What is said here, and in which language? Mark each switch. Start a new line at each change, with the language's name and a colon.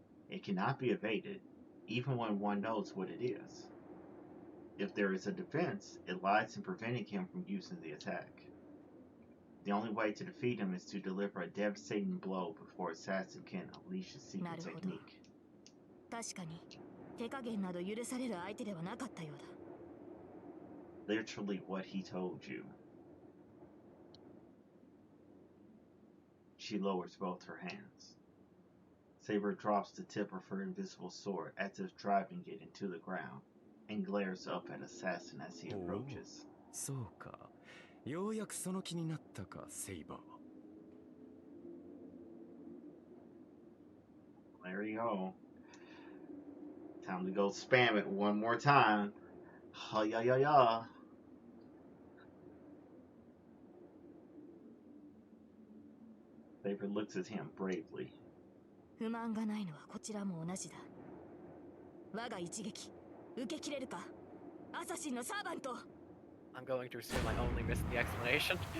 English: It cannot be evaded, even when one knows what it is. If there is a defense, it lies in preventing him from using the attack. The only way to defeat him is to deliver a devastating blow before Assassin can unleash his secret technique.
Japanese: 確かに手加減など許される相手ではなかったようだ。
English: Literally what he told you. She lowers both her hands. Saber drops the tip of her invisible sword as if driving it into the ground and glares up at Assassin as he approaches.
Japanese: そうか。ようやくその気になったか、セイバー。
English: There you go. Time to go spam it one more time. Ha ya ya ya. Saber looks at him bravely.
Japanese: 不満がないのはこちらも同じだ。我が一撃受けきれるか、アサシンのサーバント。
English: I'm going to assume I only missed the explanation.